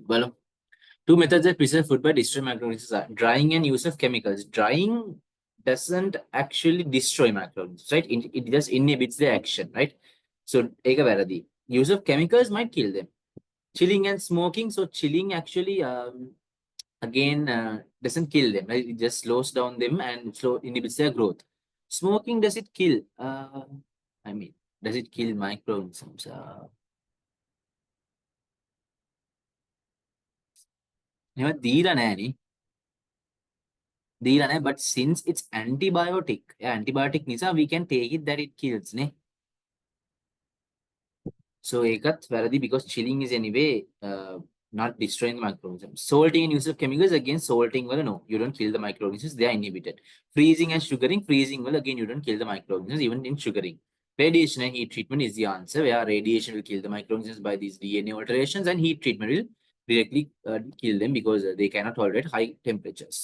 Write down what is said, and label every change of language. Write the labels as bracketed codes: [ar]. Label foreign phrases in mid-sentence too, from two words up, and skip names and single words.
[en] Well, two methods that preserve food by destroy microorganisms are drying and use of chemicals. Drying doesn't actually destroy microorganisms, right? It just inhibits the action, right? So, [si] ඒක වැරදි. [en] Use of chemicals might kill them. Chilling and smoking. So, chilling actually again doesn't kill them, right? It just slows down them and slow inhibits their growth. Smoking, does it kill? I mean, does it kill microorganisms? [si] එහෙම දීලා නෑනේ. දීලා නැහැ, [en] but since it's antibiotic, antibiotic නිසා we can take it that it kills නේ. So [si] ඒකත් වැරදි [en] because chilling is anyway not destroying the microorganisms. Salting and use of chemicals, again salting well, no, you don't kill the microorganisms, they are inhibited. Freezing and sugaring, freezing well, again you don't kill the microorganisms even in sugaring. Radiation and heat treatment is the answer, where radiation will kill the microorganisms by these DNA alterations, and heat treatment will directly kill them because they cannot tolerate high temperatures.